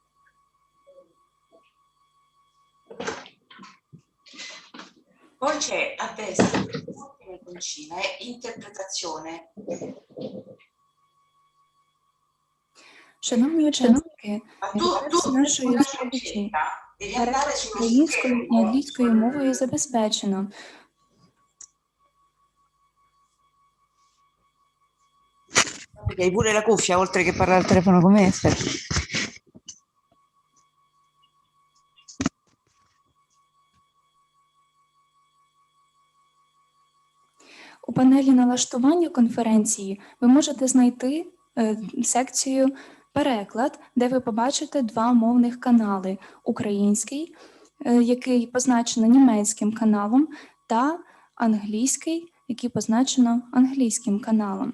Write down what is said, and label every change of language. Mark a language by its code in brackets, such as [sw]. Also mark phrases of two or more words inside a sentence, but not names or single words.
[it] Poi c'è a destra l'iconcina, è interpretazione. [uk] Шановні учасники, інтерфейс нашої [it] una [uk] зустрічі [it] scelta, devi andare [uk] переклад [it] sullo [uk] українською і [it] schermo. [uk] англійською мовою забезпечено. [it] Perché hai pure la cuffia oltre che parlare al telefono con me? Aspetta. [uk] У панелі налаштування конференції ви можете знайти секцію «Переклад», де ви побачите два мовних канали – український, який позначено німецьким каналом, та англійський, який позначено англійським каналом.